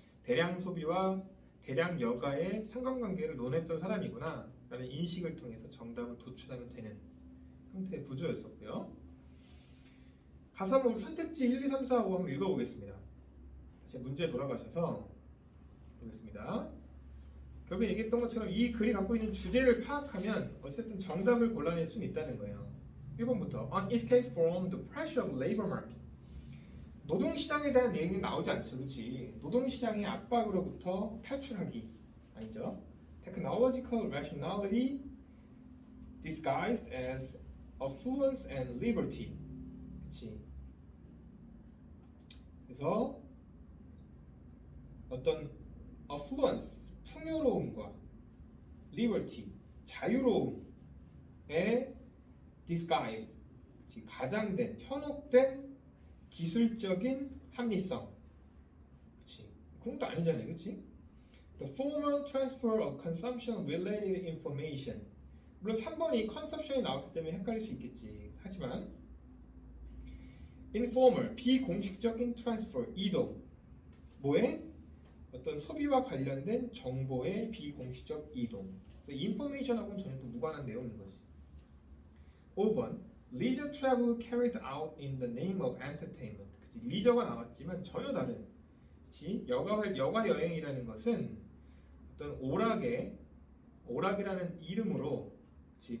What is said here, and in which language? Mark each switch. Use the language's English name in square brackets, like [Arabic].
[Korean] 대량 소비와 대량 여가의 상관관계를 논했던 사람이구나 라는 인식을 통해서 정답을 도출하면 되는 형태의 구조였었고요. 가서 한번 선택지 1, 2, 3, 4, 5 한번 읽어보겠습니다. 다시 문제에 돌아가셔서 보겠습니다. 결국에 얘기했던 것처럼 이 글이 갖고 있는 주제를 파악하면 어쨌든 정답을 골라낼 수는 있다는 거예요. 1번부터 [English] On escape from the pressure of labor market. [Korean] 노동시장에 대한 얘기는 나오지 않죠. 그렇지? 노동시장의 압박으로부터 탈출하기. 아니죠? [English] Technological rationality disguised as affluence and liberty. [Korean] 그렇지? 그래서 어떤 affluence, 풍요로움과 liberty, 자유로움의 disguised, 그치? 가장된, 현혹된 기술적인 합리성. 그치? 그런 것도 아니잖아요. 그치? [English] The formal transfer of consumption related information. [Korean] 물론 3번이 consumption이 나왔기 때문에 헷갈릴 수 있겠지. 하지만 informal, 비공식적인 transfer, 이동. 뭐에? 어떤 소비와 관련된 정보의 비공식적 이동. 그래서 information하고는 전혀 또 무관한 내용인 거지. [English] 5번 Leisure travel carried out in the name of entertainment. [Korean] 그치? 리저가 나왔지만 전혀 다른. 그치? 여가 여행이라는 것은 어떤 오락이라는 이름으로 그치?